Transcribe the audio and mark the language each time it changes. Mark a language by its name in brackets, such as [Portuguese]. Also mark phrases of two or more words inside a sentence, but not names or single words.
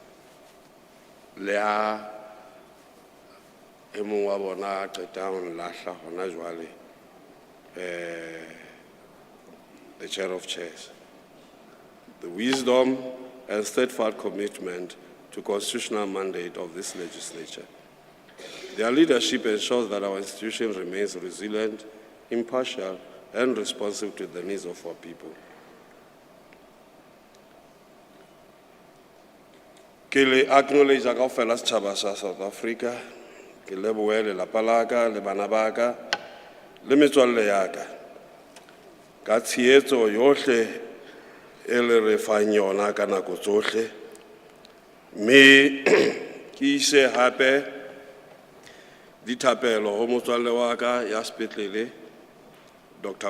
[English] The Chair of Chairs. the wisdom and steadfast commitment to constitutional mandate of this legislature. Their leadership ensures that our institution remains resilient, impartial, and responsive to the needs of our people. [Southern Sotho] Ke le acknowledge kaofela setjhaba sa South Africa, ke lebohe lelapa la ka, le bana ba ka, le metswalle ya ka. Ka tshehetso yohle e le re fang yona ka nako tsohle, mme ke ise hape dithapelo ho motswalle wa ka ya sepetlele, Dr.